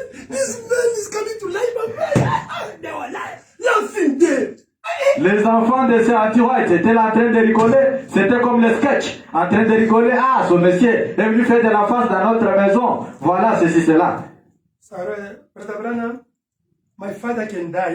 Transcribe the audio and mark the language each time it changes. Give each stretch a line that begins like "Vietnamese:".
English: This man is coming to life, Mama. They were laughing there.
French: Les enfants de Sir Anti White étaient là en train de rigoler. C'était comme le sketch. En train de rigoler. Ah, son monsieur est venu faire de la face dans notre maison. Voilà, ceci, cela.
English: Sorry, Brother Branham, my father can die.